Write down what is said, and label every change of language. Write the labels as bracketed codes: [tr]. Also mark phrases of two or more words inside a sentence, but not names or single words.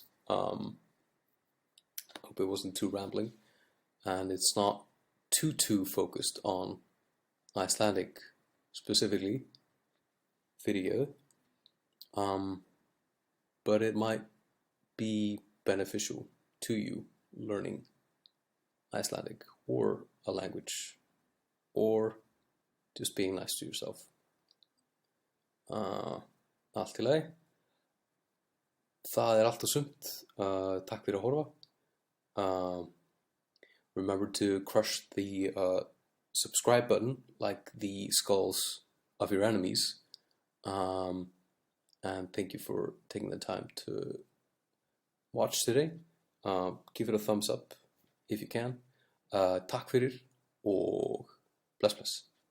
[en] I hope it wasn't too rambling, and it's not too focused on Icelandic specifically video, but it might be beneficial to you learning Icelandic or a language or just being nice to yourself. [is] Allt í lagi. Það allt og sumt. Takk fyrir að horfa. [en] Remember to crush the subscribe button like the skulls of your enemies. And thank you for taking the time to watch today. Give it a thumbs up if you can. [is] Takk fyrir og bless bless.